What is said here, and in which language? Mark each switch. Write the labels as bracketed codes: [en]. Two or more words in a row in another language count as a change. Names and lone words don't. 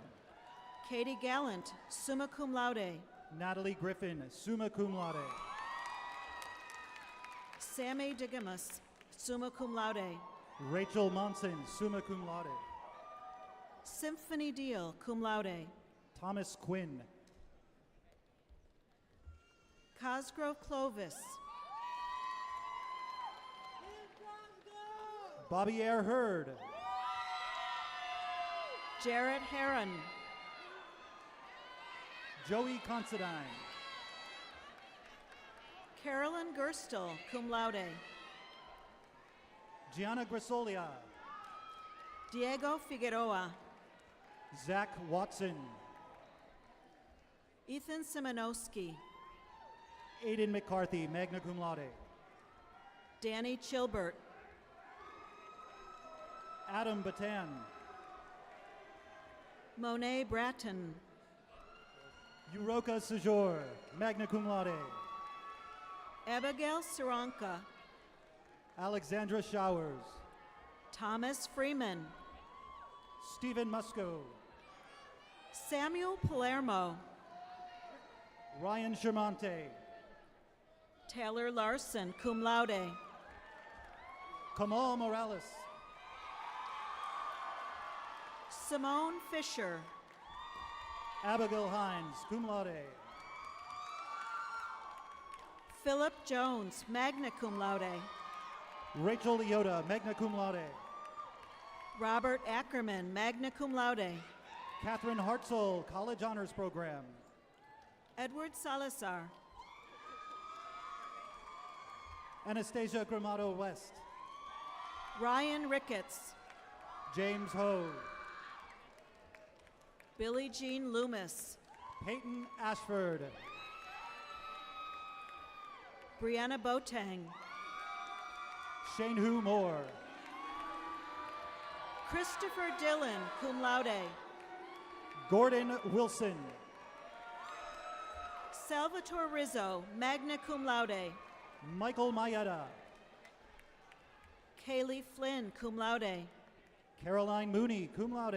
[en] Katie Gallant, [la] summa cum laude. [en] Natalie Griffin, [la] summa cum laude. [en] Sammy Digamus, [la] summa cum laude. [en] Rachel Monson, [la] summa cum laude. [en] Symphony Deal, [la] cum laude. [en] Thomas Quinn. Cosgrove Clovis. Bobby Air Hurd. Jarrett Heron. Joey Considine. Carolyn Gerstel, [la] cum laude. [en] Gianna Grisolia. Diego Figueroa. Zach Watson. Ethan Simonowski. Aiden McCarthy, [la] magna cum laude. [en] Danny Chilbert. Adam Batan. Monet Bratton. Uroka Sejour, [la] magna cum laude. [en] Abigail Saranka. Alexandra Showers. Thomas Freeman. Stephen Musco. Samuel Palermo. Ryan Shermonte. Taylor Larson, [la] cum laude. [en] Kamal Morales. Simone Fisher. Abigail Hines, [la] cum laude. [en] Philip Jones, [la] magna cum laude. [en] Rachel Leota, [la] magna cum laude. [en] Robert Ackerman, [la] magna cum laude. [en] Catherine Hartzell, College Honors Program. Edward Salazar. Anastasia Gramado West. Ryan Ricketts. James Ho. Billie Jean Loomis. Peyton Ashford. Brianna Boateng, Shane Hu Moore, Christopher Dillon, [la] cum laude. [en] Gordon Wilson, Salvatore Rizzo, [la] magna cum laude. [en] Michael Mayetta, Kaylee Flynn, [la] cum laude. [en] Caroline Mooney, [la] cum laude,